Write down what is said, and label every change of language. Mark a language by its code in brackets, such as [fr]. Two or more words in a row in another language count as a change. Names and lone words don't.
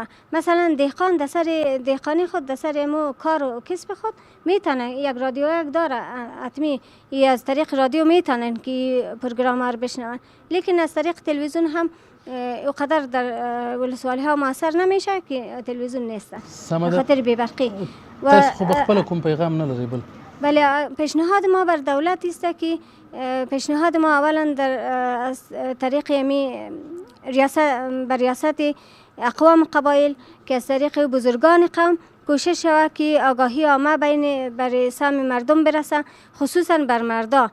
[fa] مثلا دهقان در سر دهقانی خود، در سر امو کار و کسب خود میتونه یک رادیو یک داره حتمی، از طریق رادیو میتونن که پروگرام ها رو بشنون، لیکن از طریق تلویزیون هم اقدر در ولسوالی ها موثر نمیشه که تلویزیون نیست خاطر بی‌برقی. [ps] تاسو خو بخپل کوم پیغام نه لري؟ [fa] بله، پیشنهاد ما بر دولت است که پیشنهاد ما اولا در از طریق ریاست اقوام قبایل که از طریق بزرگان قوم کوشش شود که آگاهی عامه بر سهم مردم برسه، خصوصا بر مردا.